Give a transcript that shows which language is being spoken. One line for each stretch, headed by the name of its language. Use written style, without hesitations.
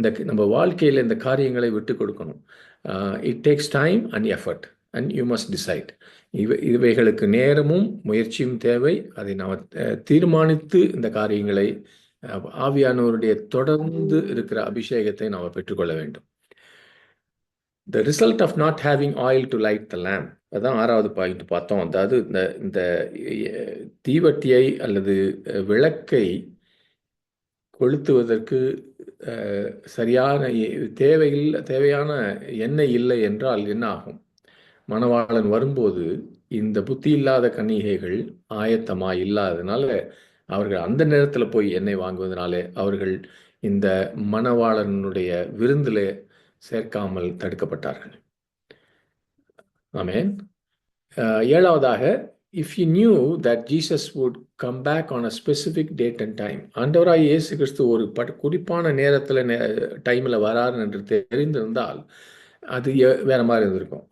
Tamil: நம்ம வாழ்க்கையில் இந்த காரியங்களை விட்டு கொடுக்கணும்.
English: It takes time and effort and you must decide.
Tamil: இவைகளுக்கு நேரமும் முயற்சியும் தேவை. அதை நாம் தீர்மானித்து இந்த காரியங்களை ஆவியானவருடைய தொடர்ந்து இருக்கிற அபிஷேகத்தை நாம் பெற்றுக்கொள்ள வேண்டும்.
English: The result of not having oil to light the lamp.
Tamil: அதான் 6வது பாயிண்ட் பார்த்தோம். அதாவது இந்த தீவட்டியை அல்லது விளக்கை கொளுத்துவதற்கு சரியான தேவையான எண்ணெய் இல்லை என்றால் என்ன ஆகும்? மணவாளன் வரும்போது இந்த புத்தி இல்லாத கன்னிகைகள் ஆயத்தமாக இல்லாததுனால அவர்கள் அந்த நேரத்தில் போய் எண்ணெய் வாங்குவதனாலே அவர்கள் இந்த மணவாளனுடைய விருந்தில் சேர்க்காமல் தடுக்கப்பட்டார்கள். ஆமென். 7வதாக,
English: if you knew that Jesus would come back on a specific date and time.
Tamil: ஆண்டவராய் இயேசு கிறிஸ்து ஒரு குறிப்பான நேரத்தில் டைமில் வராரு என்று தெரிந்திருந்தால் அது வேற மாதிரி இருந்திருக்கும்.